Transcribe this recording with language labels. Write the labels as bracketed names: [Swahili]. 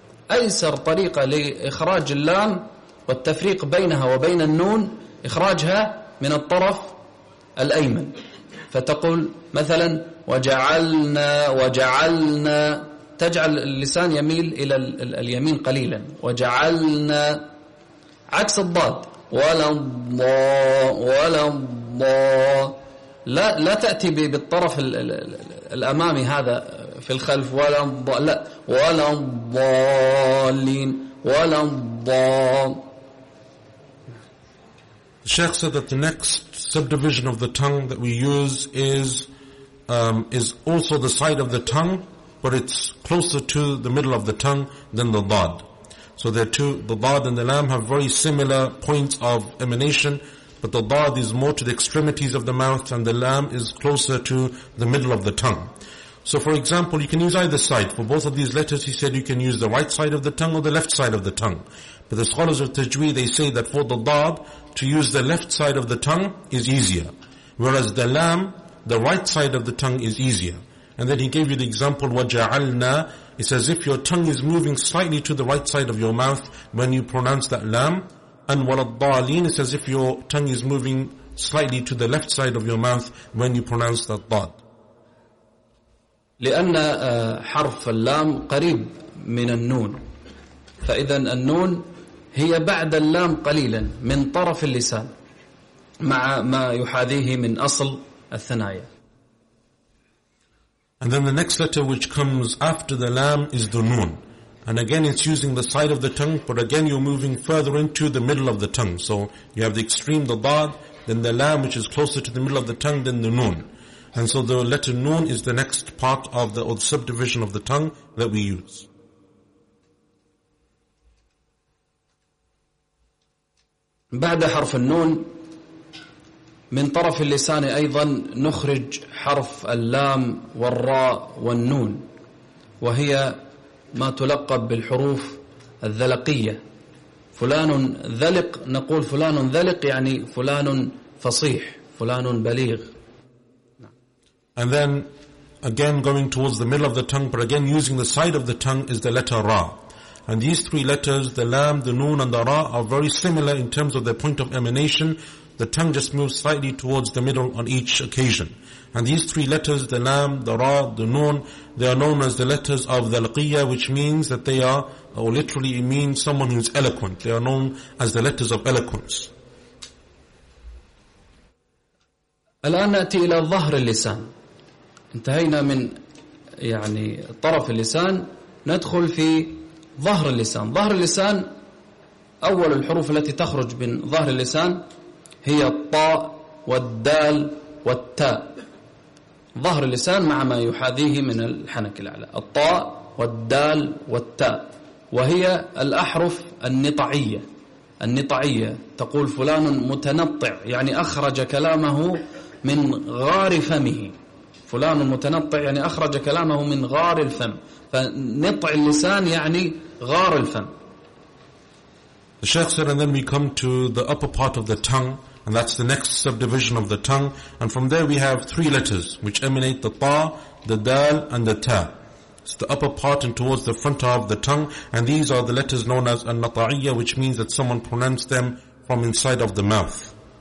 [Arabic] أيسر طريقة لإخراج اللام والتفريق بينها وبين النون إخراجها من الطرف الأيمن، فتقول مثلا وجعلنا وجعلنا، تجعل اللسان يميل إلى اليمين قليلا، وجعلنا عكس الضاد ولا ولا لا تأتي بالطرف الأمامي هذا في الخلف، ولا لا ولا ضالين ولا ضال. [English] The Sheikh said that the next subdivision of the tongue that we use is also the side of the tongue, but it's closer to the middle of the tongue than the dad. So there are two, the dad and the lam have very similar points of emanation, but the dad is more to the extremities of the mouth and the lam is closer to the middle of the tongue. So for example, you can use either side. For both of these letters, he said you can use the right side of the tongue or the left side of the tongue. But the scholars of Tajweed, they say that for the dad, to use the left side of the tongue is easier. Whereas the lam, the right side of the tongue is easier. And then he gave you the example, وَجَعَلْنَا. It's as if your tongue is moving slightly to the right side of your mouth when you pronounce that lam. And وَلَضَّالِينَ. It's as if your tongue is moving slightly to the left side of your mouth when you pronounce that dad. [Arabic] لأن حرف اللام قريب من النون، فإذا النون هي بعد اللام قليلا من طرف اللسان مع ما يحاذيه من أصل الثنايا. [English] And then the next letter which comes after the lam is the noon. And again it's using the side of the tongue, but again you're moving further into the middle of the tongue. So you have the extreme, the dad, then the lam which is closer to the middle of the tongue than the noon. And so the letter noon is the next part of the or the subdivision of the tongue that we use. [Arabic] بعد حرف النون من طرف اللسان أيضا نخرج حرف اللام والراء والنون، وهي ما تلقب بالحروف الذلقية. فلان ذلق، نقول فلان ذلق يعني فلان فصيح، فلان بليغ. [English] And then again going towards the middle of the tongue, but again using the side of the tongue, is the letter Ra. And these three letters, the Lam, the Noon and the Ra, are very similar in terms of their point of emanation. The tongue just moves slightly towards the middle on each occasion. And these three letters, the Lam, the Ra, the Noon, they are known as the letters of the Dhalqiyya, which means that they are, or literally it means someone who is eloquent. They are known as the letters of eloquence. [Arabic] الآن نأتي إلى ظهر اللسان. انتهينا من يعني طرف اللسان، ندخل في ظهر اللسان. ظهر اللسان أول الحروف التي تخرج من ظهر اللسان هي الطاء والدال والتاء. ظهر اللسان مع ما يحاذيه من الحنك الأعلى، الطاء والدال والتاء، وهي الأحرف النطعية. النطعية تقول فلان متنطع يعني أخرج كلامه من غار فمه. فلان متنطع يعني أخرج كلامه من غار الفم. فنطع اللسان يعني غار الفم. [English] The Sheikh said, and then we come to the upper part of the tongue, and that's the next subdivision of the tongue. And from there we have three letters which emanate the ta, the dal, and the ta. It's the upper part and towards the front of the tongue. And these are the letters known as al-nata'iyya, which means that someone pronounced them from inside of the mouth.